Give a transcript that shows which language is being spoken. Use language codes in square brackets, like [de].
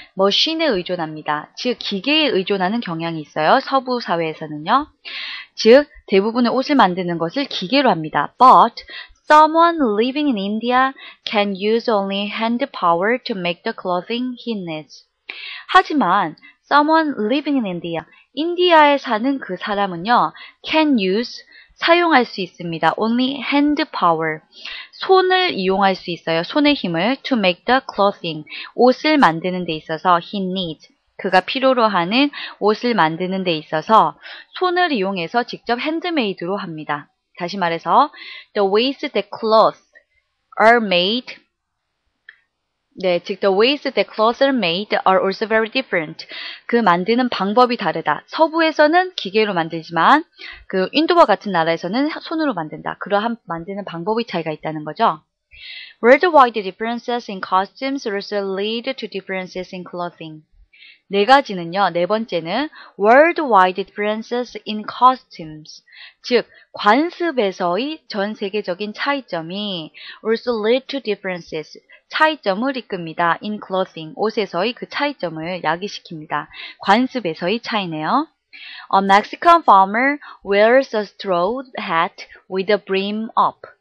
[ko] 머신에 의존합니다. 즉, 기계에 의존하는 경향이 있어요. 서부 사회에서는요. 즉, 대부분의 옷을 만드는 것을 기계로 합니다. [en] But someone living in India can use only hand power to make the clothing he needs. [ko] 하지만 [en] someone living in India, [ko] 인디아에 사는 그 사람은요, [en] can use, [ko] 사용할 수 있습니다. [en] Only hand power, [ko] 손을 이용할 수 있어요. 손의 힘을 [en] to make the clothing, [ko] 옷을 만드는 데 있어서 [en] he needs, [ko] 그가 필요로 하는 옷을 만드는 데 있어서 손을 이용해서 직접 핸드메이드로 합니다. 다시 말해서 [en] the ways that clothes are made, [ko] 네, 즉 [en] the ways that clothes are made are also very different. [ko] 그 만드는 방법이 다르다. 서부에서는 기계로 만들지만 그 인도와 같은 나라에서는 손으로 만든다. 그러한 만드는 방법의 차이가 있다는 거죠. [en] Worldwide differences in costumes also lead to differences in clothing. [ko] 네 가지는요, 네 번째는 [en] worldwide differences in costumes, [ko] 즉 관습에서의 전 세계적인 차이점이 [en] also lead to differences, [ko] 차이점을 이끕니다. [en] in clothing, [ko] 옷에서의 그 차이점을 야기시킵니다. 관습에서의 차이네요. [en] A Mexican farmer wears a straw hat with a brim up.